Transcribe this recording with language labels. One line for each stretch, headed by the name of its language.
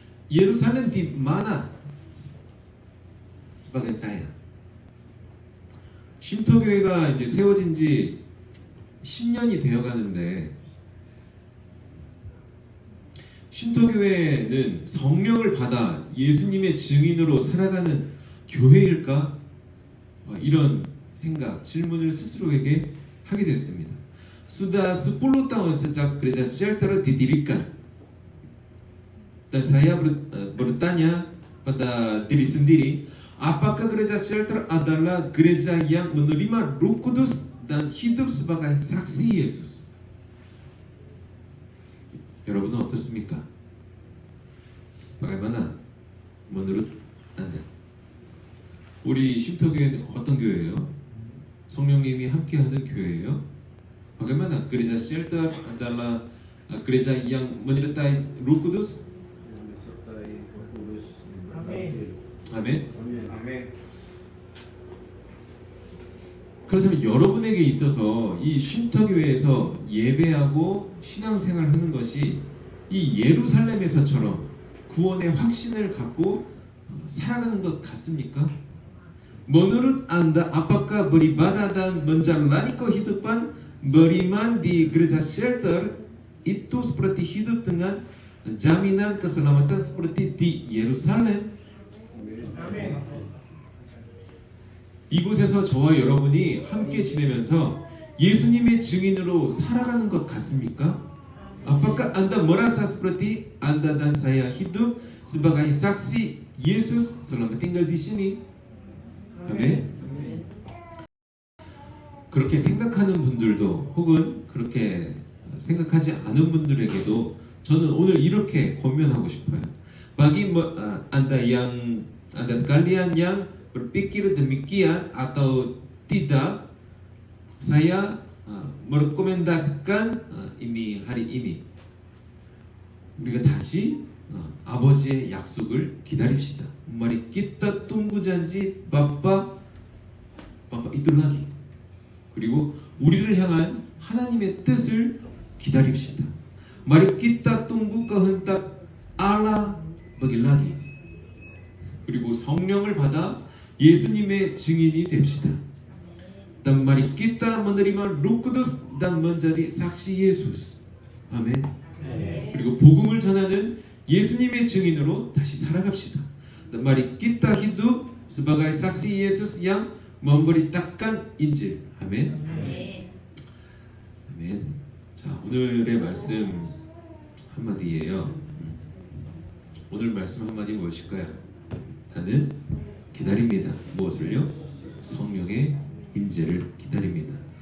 Indonesian: Yerusalem di mana sebagai saya?
Korean: 쉼터교회가 이제 세워진 지 10년이 되어 가는데 쉼터교회는 성령을 받아 예수님의 증인으로 살아가는 교회일까? 이런 생각, 질문을 스스로에게 하게 됐습니다.
Indonesian: Sudah 10 tahun sejak gereja shelter didirikan dan saya bertanya pada diri sendiri, apakah gereja shelter adalah gereja yang menerima Roh Kudus dan hidup sebagai saksi Yesus?
Korean: 여러분은 어떻습니까?
Indonesian: Bagaimana menurut Anda?
Korean: 우리 쉼터교회는 어떤 교회예요? 성령님이 함께하는 교회예요?
Indonesian: Bagaimana gereja shelter adalah gereja yang menyertai Roh Kudus?
Korean: 아멘. 아멘. 아멘. 그렇다면 여러분에게 있어서 이 쉼터교회에서 예배하고 신앙생활하는 것이 이 예루살렘에서처럼 구원의 확신을 갖고 살아가는 것 같습니까?
Indonesian: Menurut Anda, apakah beribadah dan menjalani kehidupan beriman di gereja shelter itu seperti hidup dengan jaminan keselamatan seperti di Yerusalem?
Korean: 아멘. 이곳에서 저와 여러분이 함께 지내면서 예수님의 증인으로 살아가는 것 같습니까?
Indonesian: Apakah Anda merasa seperti Anda dan saya hidup sebagai saksi Yesus selama tinggal di sini?
Korean: 아멘. 그렇게 생각하는 분들도 혹은 그렇게 생각하지 않은 분들에게도 저는 오늘 이렇게 권면하고 싶어요.
Indonesian: Bagi Anda sekalian yang berpikir demikian atau tidak, saya merekomendasikan ini hari ini
Korean: 우리가 다시 아버지의 약속을 기다립시다.
Indonesian: Mari kita tunggu janji Bapa itu lagi.
Korean: 그리고 우리를 향한 하나님의 뜻을 기다립시다.
Indonesian: Mari kita tunggu kehendak Allah bagi lagi.
Korean: 그리고 성령을 받아 예수님의 증인이 됩시다.
Indonesian: Dan mari kita menerima Roh Kudus dan menjadi saksi Yesus. 아멘.
Korean: 그리고 복음을 전하는 예수님의 증인으로 다시 살아갑시다.
Indonesian: Dan mari kita hidup sebagai saksi Yesus yang memberitakan Injil.
Korean: 아멘. 아멘. 자, 오늘의 말씀 한마디예요. 오늘 말씀 한마디 무엇일까요? 나는 기다립니다. 무엇을요? 성령의 임재를 기다립니다.